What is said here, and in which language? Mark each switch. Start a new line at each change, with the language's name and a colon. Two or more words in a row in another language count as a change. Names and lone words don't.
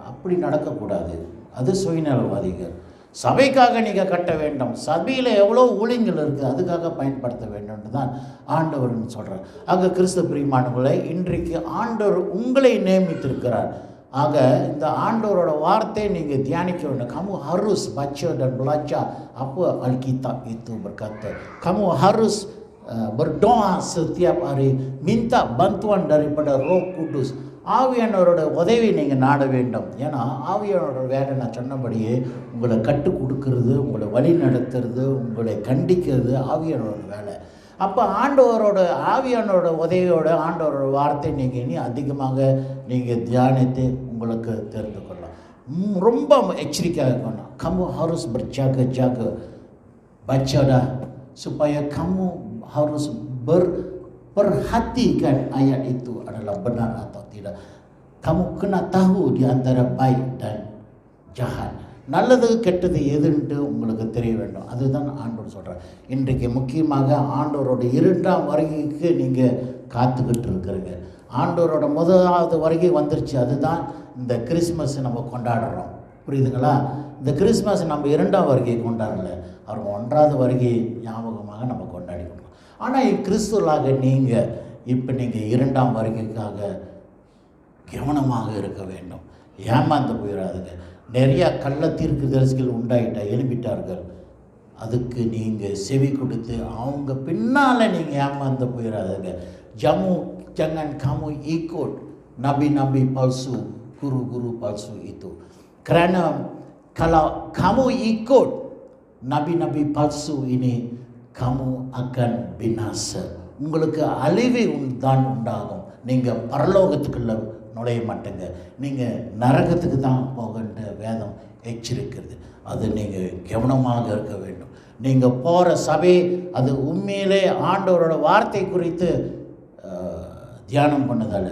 Tamil: அப்படி நடக்கக்கூடாது. அது சுயநலவாதிகள். சபைக்காக நீங்கள் கட்ட வேண்டும். சபையில் எவ்வளோ ஊழியங்கள் இருக்குது, அதுக்காக பயன்படுத்த வேண்டும்னு தான் ஆண்டவர்னு சொல்கிறார். ஆக கிறிஸ்து பிரியமானவர்களே, இன்றைக்கு ஆண்டவர் உங்களை நியமித்திருக்கிறார். ஆக இந்த ஆண்டவரோட வார்த்தையை நீங்கள் தியானிக்க வேண்டும்.
Malay: Kamu harus baca dan belajar apa Alkitab itu berkata. Kamu harus berdoa setiap hari, minta bantuan daripada Roh Kudus.
Tamil: ஆவியானவரோட உதவி நீங்கள் நாட வேண்டும். ஏன்னா ஆவியானவரோட வேலை நான் சொன்னபடியே உங்களை கற்றுக் கொடுக்கறது, உங்களை வழி நடத்துறது, உங்களை கண்டிக்கிறது ஆவியானவரோட வேலை. அப்போ ஆவியானவரோட உதவியோட ஆண்டவரோட வார்த்தை நீங்கள் இனி அதிகமாக நீங்கள் தியானித்து உங்களுக்கு தெரிந்து கொள்ளலாம். ரொம்ப எச்சரிக்கையாக இருக்கணும்.
Malay: Kamu harus berjaga-jaga. Baca dah supaya kamu harus perhatikan ayat itu adalah benar atau tidak. Kamu kena tahu di antara baik dan jahat.
Tamil: நல்லது கெட்டது எதுன்ட்டு உங்களுக்கு தெரிய வேண்டும். அதுதான் ஆண்டவர் சொல்கிறார். இன்றைக்கு முக்கியமாக ஆண்டவரோட 2ஆம் வருகைக்கு நீங்கள் காத்துக்கிட்டு இருக்கிறீங்க. ஆண்டவரோட முதலாவது வருகை வந்துருச்சு. அதுதான் இந்த கிறிஸ்மஸ் நம்ம கொண்டாடுறோம். புரியுதுங்களா? இந்த கிறிஸ்மஸ் நம்ம 2ஆம் வருகையை கொண்டாடல, அவர் 1ஆவது வருகை ஞாபகமாக நம்ம கொண்டாடி கொடுக்கணும். ஆனால் கிறிஸ்துவலாக நீங்கள் இப்போ நீங்கள் 2ஆம் வருகைக்காக கவனமாக இருக்க வேண்டும். ஏமாந்து போயிடாதுங்க. நிறையா கள்ள தீர்க்கதரிசிகள் எழுப்பிட்டார்கள். அதுக்கு நீங்கள் செவி கொடுத்து அவங்க பின்னால் நீங்கள் ஏமாந்து போயிடாதுங்க.
Malay: jangan kamu ikut nabi-nabi palsu, guru-guru palsu itu. Kerana kalau kamu ikut nabi-nabi palsu ini, kamu akan binasa.
Tamil: உங்களுக்கு அழிவு தான் உண்டாகும். நீங்கள் பரலோகத்துக்குள்ள நுழைய மாட்டேங்க. நீங்கள் நரகத்துக்கு தான் போகின்ற வேதம் எச்சரிக்கிறது. அது நீங்கள் கவனமாக இருக்க வேண்டும். நீங்கள் போகிற சபை அது உண்மையிலே ஆண்டவரோட வார்த்தை குறித்து தியானம் பண்ணதால்.